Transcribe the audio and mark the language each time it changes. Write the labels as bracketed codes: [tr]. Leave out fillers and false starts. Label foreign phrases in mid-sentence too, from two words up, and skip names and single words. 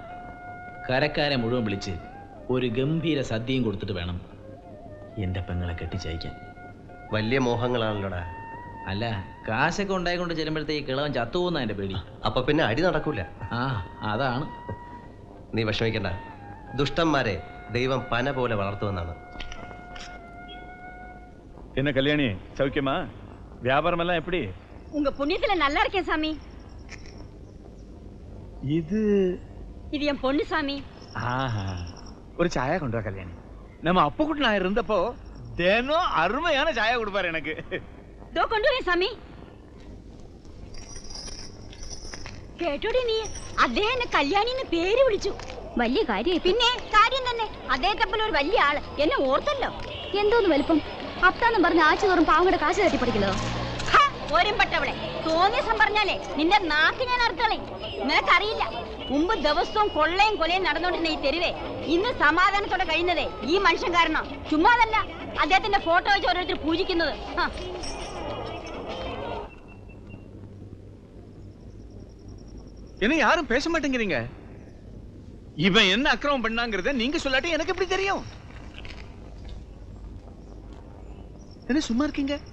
[ml] കരക്കാരെ മുഴുവൻ വിളിച്ച് ഒരു ഗംഭീര സദ്യയും കൊടുത്തിട്ട് വേണം എൻ്റെ പെങ്ങളെ കെട്ടിച്ചയക്കാൻ. വലിയ മോഹങ്ങളാണല്ലോടാ. അല്ല, കാശൊക്കെ ഉണ്ടായിക്കൊണ്ട് ചെല്ലുമ്പോഴത്തേക്ക് കിളവൻ ചത്തുപോകുന്ന എൻ്റെ പേടി. അപ്പൊ പിന്നെ അടി നടക്കൂല. ആ, അതാണ്. നീ വിഷമിക്കണ്ട, ദുഷ്ടന്മാരെ ദൈവം പന പോലെ വളർത്തുമെന്നാണ്. [ta] என்ன கல்யாணி, சௌக்கியமா? வியாபாரம் எல்லாம் எப்படி? உங்க புண்ணியத்துல நல்லா இருக்கேன் சாமி. இது இது என் பொண்ணு சாமி. ஆஹா, ஒரு சாயா கொண்டு வா கல்யாணி. நம்ம அப்பக்குட்டி நான் இருந்தப்போ தினம் அருமையான சாயா கொடுப்பாரு எனக்கு. [ml] ദോ കൊണ്ടുവരേ സാമി. കേട്ടോടി നീ, അദ്ദേഹം എന്നെ കല്യാണിന്ന് പേര് വിളിച്ചു. വലിയ കാര്യം. പിന്നെ കാര്യം തന്നെ. അദ്ദേഹത്തെപ്പോലെ ഒരു വലിയ ആള് എന്നെ ഓർത്തല്ലോ. എന്തോന്ന് വലുപ്പം? അത്താന്നും പറഞ്ഞ ആഴ്ച തോറും പാവങ്ങളുടെ കാശ് തട്ടി പഠിക്കലോ? ഒരമ്പട്ടവളെ, തോന്നിയസം പറഞ്ഞാലേ നിന്റെ നാക്ക് ഞാൻ അർത്ഥളെ. നിനക്കറിയില്ല, മുമ്പ് ദിവസവും കൊള്ളയും കൊലയും നടന്നുകൊണ്ടിരുന്ന ഈ തെരുവേ ഇന്ന് സമാധാനത്തോടെ കഴിയുന്നതേ ഈ മനുഷ്യൻ കാരണം. ചുമ്മാതല്ല അദ്ദേഹത്തിന്റെ ഫോട്ടോ വെച്ച് ഓരോരുത്തർ പൂജിക്കുന്നത്. [ta] என்ன யாரும் பேச மாட்டேங்கிறீங்க? இவன் என்ன அக்கிரமம் பண்ணாங்கிறத நீங்க சொல்லாட்டி எனக்கு எப்படி தெரியும்? என்ன சும்மா இருக்கீங்க?